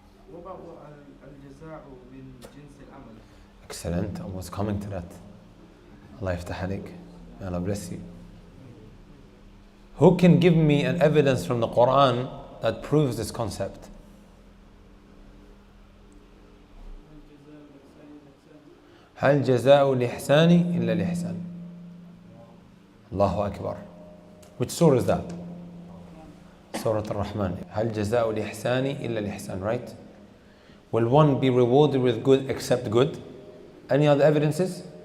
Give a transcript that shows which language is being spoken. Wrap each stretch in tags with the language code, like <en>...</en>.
<en>What about al-jaza'u min jins al-amal? Excellent. I was coming to that.</en> <ar>Allah yaftah alik.</ar> <en>May Allah bless you. Who can give me an evidence from the Quran that proves this concept?</en> <ar>هل جزاء الإحسان إلا الإحسان.</ar> <en>Allahu Akbar. Which surah is that? Surah Ar-Rahman.</en> <ar>هل جزاء الإحسان إلا الإحسان,</ar> <en>right? Will one be rewarded with good except good? Any other evidences?</en>